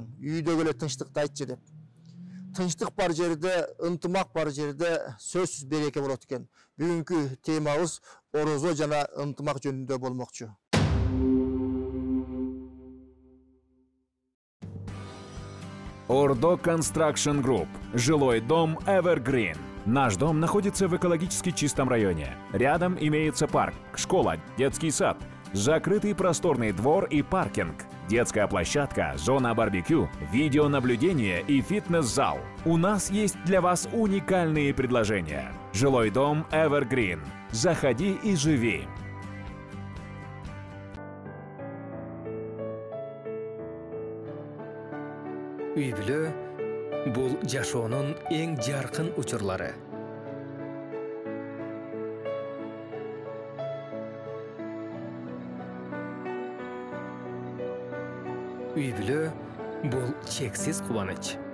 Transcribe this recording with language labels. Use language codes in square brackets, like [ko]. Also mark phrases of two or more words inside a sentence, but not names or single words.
[ky] Үйдөгү эле тынчтыкты айтчы" деп. Тынчтык бар жерде, ынтымак бар жерде сөзсүз береке болот экен. Бүгүнкү темабыз орозо жана ынтымак жөнүндө болмокчу. Ордо Construction Group. [ru] Жилой дом Evergreen. Наш дом находится в экологически чистом районе. Рядом имеется парк, школа, детский сад, закрытый просторный двор и паркинг, детская площадка, зона барбекю, видеонаблюдение и фитнес-зал. У нас есть для вас уникальные предложения. Жилой дом Evergreen. Заходи и живи. [ky] Үй-бүлө бул жашоонун эң жаркын учурлары. Үй-бүлө бул чексиз кубаныч.